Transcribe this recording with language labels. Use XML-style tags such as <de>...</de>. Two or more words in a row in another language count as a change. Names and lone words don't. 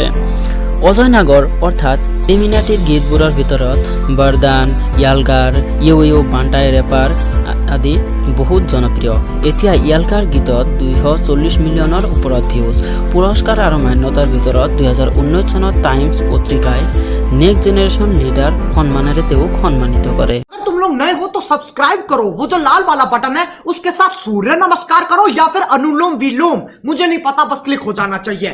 <as>অজয় নাগৰ অৰ্থাৎ কেৰিমিনাটিৰ গীতবোৰৰ ভিতৰত বৰদান, য়ালগাৰ, ইউ বাণ্টাই ৰেপাৰ আদি বহুত জনপ্ৰিয়। এতিয়া য়ালগাৰ গীতত 240 মিলিয়নৰ ওপৰত ভিউজ। পুৰস্কাৰ আৰু মান্যতাৰ ভিতৰত 2019 চনত টাইমছ পত্ৰিকাই নেক্সট জেনেৰেশ্যন লিডাৰ সন্মানেৰে তেওঁক সন্মানিত কৰে।</as> <hi>अगर तुम लोग नए हो तो सब्सक्राइब करो, वो जो लाल वाला बटन है उसके साथ सूर्य नमस्कार करो या फिर अनुलोम विलोम, मुझे नहीं पता, बस क्लिक हो जाना चाहिए।</hi>